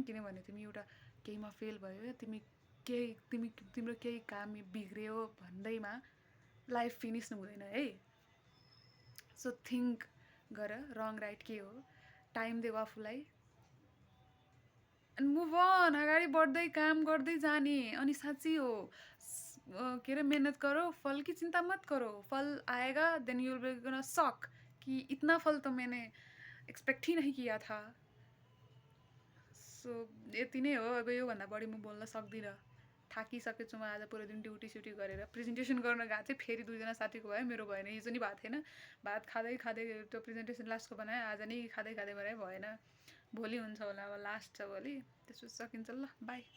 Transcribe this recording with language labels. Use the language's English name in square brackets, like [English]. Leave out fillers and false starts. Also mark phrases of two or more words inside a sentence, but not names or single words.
[Nepali] किनभने तिमी एउटा केहीमा फेल भयो या तिम्रो केही काम बिग्रियो भन्दैमा लाइफ फिनिस हुँदैन है। सो थिङ्क गर [English] wrong right [Nepali] के हो, टाइम देऊ आफूलाई [English] and move on. [Nepali] अगाडि बढ्दै काम गर्दै जाने। अनि साँच्ची हो के अरे, [Hindi] मेहनत करो, फल की चिंता मत करो, फल आएगा [English] then you will be gonna shock [Hindi] कि इतना फल तो मैंने एक्सपेक्ट ही नहीं किया था। [Nepali] सो यति नै हो। अब योभन्दा बढी म बोल्न सक्दिनँ, थाकिसकेछु म। आज पुरै दिन ड्युटी गरेर प्रेजेन्टेसन गर्न गएको थिएँ। फेरि दुईजना साथीको भयो, मेरो भएन। हिजो नि भएको थिएन। भात खाँदै त्यो प्रेजेन्टेसन लास्टको बनाएँ। आज नि खाँदै बनाएँ, भएन। भोलि हुन्छ होला, अब लास्ट छ भोलि, त्यसपछि सकिन्छ।